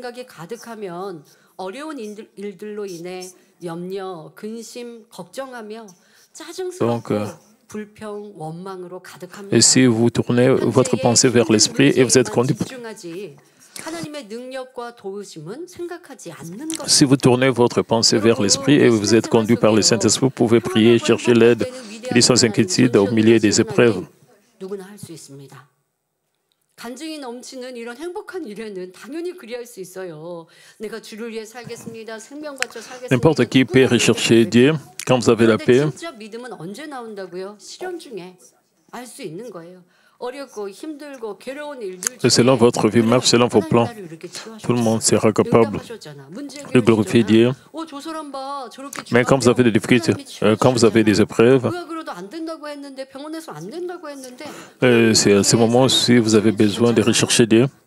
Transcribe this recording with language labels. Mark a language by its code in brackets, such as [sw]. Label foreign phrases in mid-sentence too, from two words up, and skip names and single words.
[fr] Donc, et si vous tournez votre pensée vers l'esprit et vous êtes conduit, si vous tournez votre pensée vers l'esprit et vous êtes conduit par le Saint-Esprit, vous pouvez prier, chercher l'aide et sans inquiétude au milieu des épreuves. [ko] 간증이 넘치는 이런 행복한 일에는 당연히 그리할 수 있어요. 내가 주를 위해 살겠습니다. 생명 바쳐 살겠습니다. [fr] N'importe qui peut rechercher Dieu quand vous avez la paix. [ko] 진짜 믿음은 언제 나온다고요? 시련 중에 알 수 있는 거예요. 어렵고 힘들고 괴로운 일들 중에 [fr] Selon votre vie marche, selon vos plans, tout le monde sera capable de glorifier Dieu. Mais quand vous avez des difficultés, quand vous avez des épreuves, c'est à ce moment aussi vous avez besoin de rechercher Dieu.